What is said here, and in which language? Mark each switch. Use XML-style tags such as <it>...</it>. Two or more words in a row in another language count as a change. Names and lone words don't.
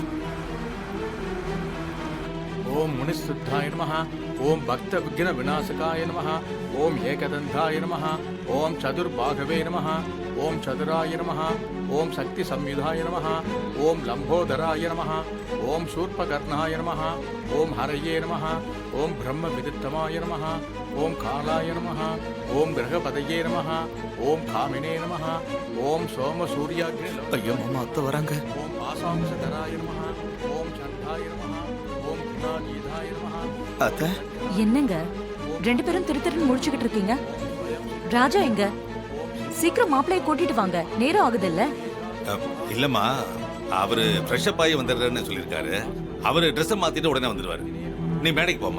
<sa>ओम मुनिसुद्धाय नमः, ओम भक्त विघ्न विनाशकाय नमः, ओम एकदंताय नमः, ओम चतुर्बाहवे नमः, ओम चतुराय नमः, ओम शक्ति संविधाय नमः, ओम लंबोदराय नमः, ओम शूर्पकर्णाय नमः, ओम हरये नमः, ओम ब्रह्म विदितमाय नमः, ओम कालाय नमः, ओम ग्रहपतये नमः, ओम कामिने नमः, ओम सोम सूर्याग्नि</sa> <ta>ஐயோ மாமா அத்தை வராங்க.</ta> <sa>ओम आसांसधराय नमः, ओम चंडाय नमः, ओम गुणानीधाय नमः.</sa> <ta>அத்தை என்னங்க ரெண்டு பேரும் திருத்திருன்னு முடிச்சுக்கிட்டு இருக்கீங்க? ராஜா எங்க? சீக்கிரம் மாப்பிள்ளைய கூட்டிட்டு வாங்க, நேரம் ஆகுது இல்ல? இல்லம்மா, அவரு</ta> <en>fresh up</en> <ta>ஆகி வந்துடுறேன்னு சொல்லியிருக்காரு. அவரு ட்ரெஸ் மாத்திட்டு உடனே வந்துடுவாரு. நீ மேடைக்கு போமா.</ta>